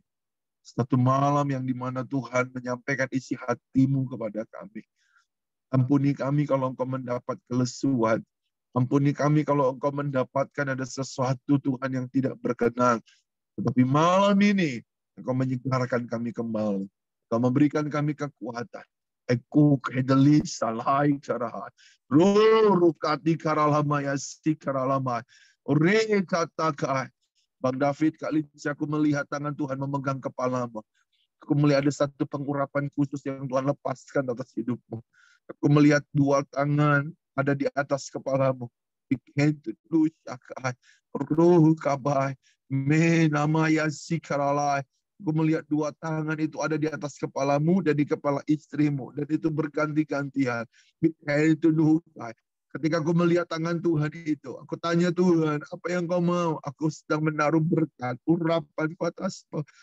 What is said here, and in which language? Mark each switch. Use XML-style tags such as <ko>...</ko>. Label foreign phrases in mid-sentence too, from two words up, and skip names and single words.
<id>Satu malam yang dimana Tuhan menyampaikan isi hatimu kepada kami. Ampuni kami kalau engkau mendapat kelesuan. Ampuni kami kalau engkau mendapatkan ada sesuatu Tuhan yang tidak berkenan. Tetapi malam ini engkau menyegarkan kami kembali. Engkau memberikan kami kekuatan. Aku kedeli salai carahat. Rukati karalama yasi karalama. Ore katakai. Bang David, kali ini aku melihat tangan Tuhan memegang kepalamu. Aku melihat ada satu pengurapan khusus yang Tuhan lepaskan atas hidupmu. Aku melihat dua tangan ada di atas kepalamu. Ruh kabai. Me nama yasi karalai. Aku melihat dua tangan itu ada di atas kepalamu dan di kepala istrimu. Dan itu berganti-gantian. Ketika aku melihat tangan Tuhan itu, aku tanya Tuhan, apa yang kau mau? Aku sedang menaruh berkat, urapan atasmu.</id>